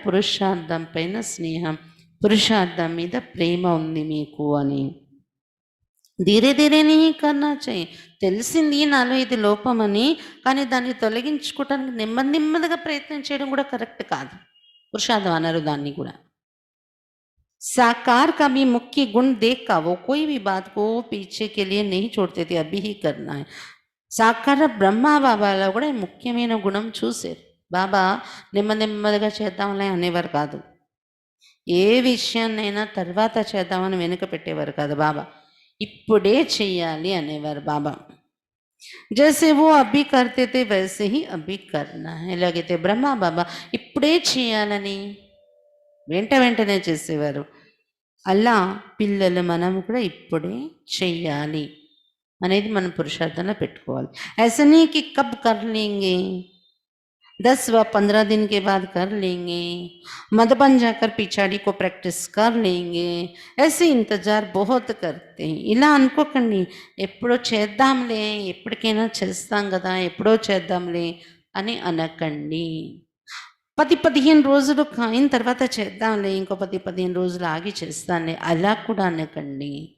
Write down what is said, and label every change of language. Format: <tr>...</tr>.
<te>పురుషార్థం పైన స్నేహం, పురుషార్థం మీద ప్రేమ ఉంది మీకు అని.</te> <hi>ధీరే ధీరేనే కన్నా చేయి.</hi> <te>తెలిసింది నాలో ఇది లోపమని, కానీ దాన్ని తొలగించుకోవటానికి నెమ్మదిగా ప్రయత్నం చేయడం కూడా కరెక్ట్ కాదు. పురుషార్థం అనరు దాన్ని కూడా.</te> <hi>साकार का भी मुख्य गुण देखा वो कोई भी बात को पीछे के लिए नहीं छोड़ते थे, अभी ही करना है.</hi> <te>సాకార బ్రహ్మ బాబాలో కూడా ముఖ్యమైన గుణం చూసారు. బాబా నెమ్మదిగా చేద్దాంలే అనేవారు కాదు. ఏ విషయాన్నైనా తర్వాత చేద్దామని వెనుక పెట్టేవారు కాదు బాబా. ఇప్పుడే చెయ్యాలి అనేవారు బాబా.</te> <hi>జైసే वो अभी करते थे वैसे ही अभी करना है.</hi> <te>ఎలాగైతే బ్రహ్మ బాబా ఇప్పుడే చేయాలని వెంటనే చేసేవారు, అలా పిల్లలు మనం కూడా ఇప్పుడే చెయ్యాలి అనేది మనం పురుషార్థంలో పెట్టుకోవాలి.</te> <hi>ऐसा नहीं कि कब कर लेंगे, 10 व 15 दिन के बाद कर लेंगे, मधुबन जाकर पिछाड़ी को प्रैक्टिस कर लेंगे, ऐसे इंतजार बहुत करते हैं.</hi> <te>ఇలా అనుకోకండి, ఎప్పుడో చేద్దాంలే, ఎప్పటికైనా చేస్తాం కదా, ఎప్పుడో చేద్దాంలే అని అనకండి. 10-15 రోజులు అయిన తర్వాత చేద్దాంలే, ఇంకో 10-15 రోజులు ఆగి చేస్తానులే అలా కూడా అనకండి.</te>